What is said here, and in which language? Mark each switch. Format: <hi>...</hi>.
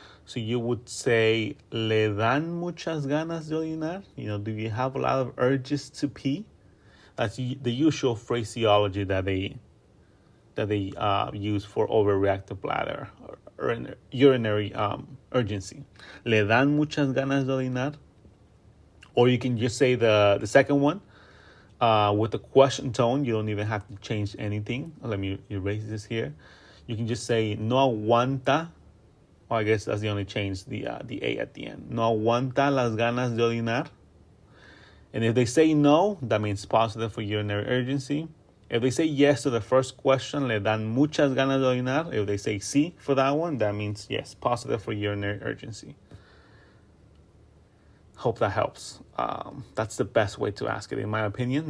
<en>So you would say,</en> <es>¿le dan muchas ganas de orinar?</es> <en>Do you have a lot of urges to pee? That's the usual phraseology that they use for overreactive bladder or urinary urgency.</en> <es>¿Le dan muchas ganas de orinar?</es> <en>Or you can just say the second one with the question tone. You don't even have to change anything. Let me erase this here. You can just say,</en> <es>no aguanta.</es> <en>Well, I guess that's the only change, the A at the end.</en> <es>No aguanta las ganas de orinar.</es> <en>And if they say no, that means positive for urinary urgency. If they say yes to the first question,</en> <es>le dan muchas ganas de orinar.</es> <en>If they say sí for that one, that means yes, positive for urinary urgency. Hope that helps. That's the best way to ask it, in my opinion.</en>